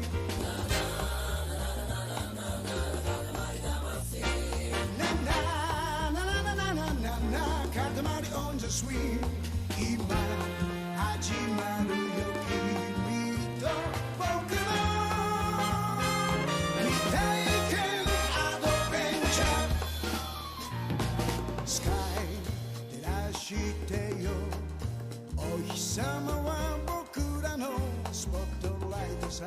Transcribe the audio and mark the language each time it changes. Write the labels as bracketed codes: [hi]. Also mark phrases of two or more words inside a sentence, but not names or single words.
[en] Na na na na na na na, Katamari on the swing. [ja] 今始まるよ君と僕の未体験アドベンチャー。スカイ照らしてよ、お日様は僕らのスポットライトさ。